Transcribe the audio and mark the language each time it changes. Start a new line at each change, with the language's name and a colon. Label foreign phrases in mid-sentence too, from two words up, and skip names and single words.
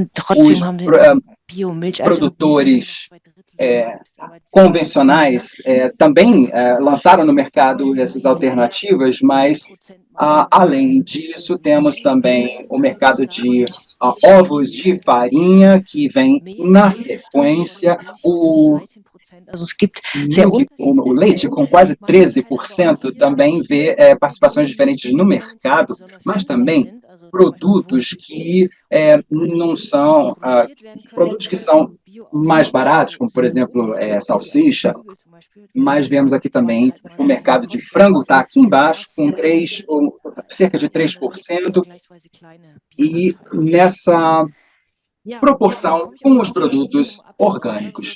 Portuguese: Os produtores convencionais também lançaram no mercado essas alternativas, mas além disso temos também o mercado de ovos de farinha, que vem na sequência,
German: Also es gibt sehr
Portuguese: o leite com quase 13% também vê participações diferentes no mercado, mas também produtos que não são produtos que são mais baratos, como por exemplo salsicha, mas vemos aqui também o mercado de frango está aqui embaixo com cerca de 3% e nessa proporção com os produtos orgânicos.